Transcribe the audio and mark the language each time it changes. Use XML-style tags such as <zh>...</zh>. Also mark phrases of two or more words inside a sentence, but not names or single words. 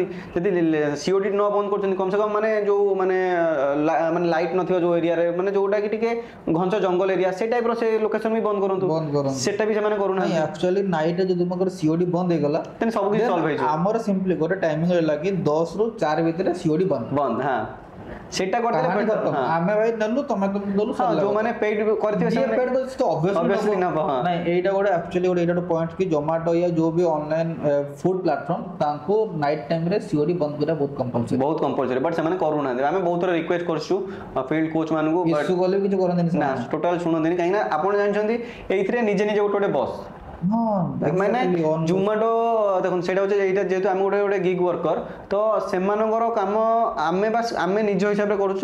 <or>ଯଦି ସିଓଡ଼ି ନ ବନ୍ଦ କରୁଛନ୍ତି</or> <hi>कम से कम</hi> <or>ମାନେ ଯେଉଁ ମାନେ ଲାଇଟ୍ ନଥିବ ଯେଉଁ ଏରିଆରେ ମାନେ ଯେଉଁଟା କି ଟିକେ ଘଞ୍ଚ ଜଙ୍ଗଲ ଏରିଆ ସେଇ ଟାଇପ୍ର ସେ ଲୋକେସନ୍ ବି ବନ୍ଦ କରନ୍ତୁ, ସେଟା ବି ସେମାନେ କରୁନାହାନ୍ତି। ଆକ୍ଚୁଆଲି ନାଇଟ୍ରେ ଯଦି ତୁମର ସିଓଡ଼ି ବନ୍ଦ ହେଇଗଲା ଦେନ୍ ସବୁ କିଛି ସଲ୍ଭ ହେଇଯିବ। ଆମର ସିମ୍ପଲି ଗୋଟେ ଟାଇମିଂ ରହିଲା କି 10ରୁ 4 ଭିତରେ ସିଓଡ଼ି ବନ୍ଦ।</or> <bn>ହଁ সেটা করতে</bn> <or>ଆମେ ଭାଇ ନେଲୁ ତମେ ଦେଲୁ ଯୋଉମାନେ ପେଡ୍ କରିଥିବେ ସେମାନେ ପେଡ୍ କରିଥିବେ ତ ଅବଭିୟସଲି ନବ। ନାଇଁ ଏଇଟା ଗୋଟେ ଆକ୍ଚୁଆଲି ଗୋଟେ ଏଇଟା ଗୋଟେ ପଏଣ୍ଟ କି ଜୋମାଟୋ</or> <hi>या जो भी</hi> <en>online food platform</en> <or>ତାଙ୍କୁ</or> <en>night time</en> <or>ରେ ସିଓଡି ବନ୍ଦ କରା ବହୁତ କମ୍ପଲସରୀ ବଟ ସେମାନେ କରୁନାହାନ୍ତି। ଆମେ ବହୁତ ଥର ରିକ୍ୱେଷ୍ଟ କରିଛୁ</or> <en>field coach</en> <or>ମାନଙ୍କୁ, ଇସୁ ଗଲେ କିଛି କରନ୍ତିନି ନା ଟୋଟାଲ ଶୁଣନ୍ତିନି। କାହିଁକି ନା ଆପଣ ଜାଣିଛନ୍ତି ଏଇଥିରେ ନିଜେ ନିଜେ ଗୋଟେ ବସ୍ ମାନେ ଜୋମାଟୋ ଦେଖନ୍ତୁ ସେଇଟା ହେଉଛି ଏଇଟା ଯେହେତୁ ଆମେ ଗୋଟେ</or> <en>gig worker</en> <or>ତ ସେମାନଙ୍କର କାମ ଆମେ ନିଜ ହିସାବରେ କରୁଛୁ।</or>